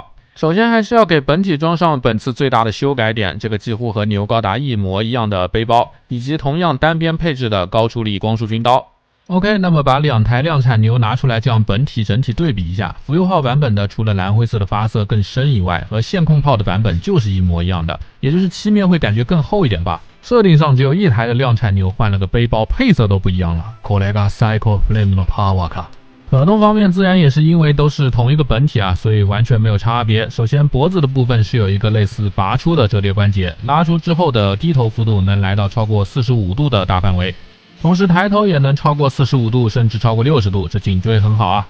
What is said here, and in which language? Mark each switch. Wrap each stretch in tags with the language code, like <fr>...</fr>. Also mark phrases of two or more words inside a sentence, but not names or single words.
<zh>首先还是要给本体装上本次最大的修改点，这个几乎和牛高达一模一样的背包，以及同样单边配置的高出力光束军刀。OK， 那么把2台量产牛拿出来，这样本体整体对比一下，浮游号版本的除了蓝灰色的发色更深以外，和线控炮的版本就是一模一样的，也就是漆面会感觉更厚一点吧。设定上只有一台的量产牛换了个背包，配色都不一样了。</zh> <ja>これがサイコフレームのパワーか。</ja> <zh>可动方面自然也是因为都是同一个本体啊，所以完全没有差别。首先脖子的部分是有一个类似拔出的折叠关节，拉出之后的低头幅度能来到超过45度的大范围。同时抬头也能超过45度，甚至超过60度，这颈椎很好啊。</zh>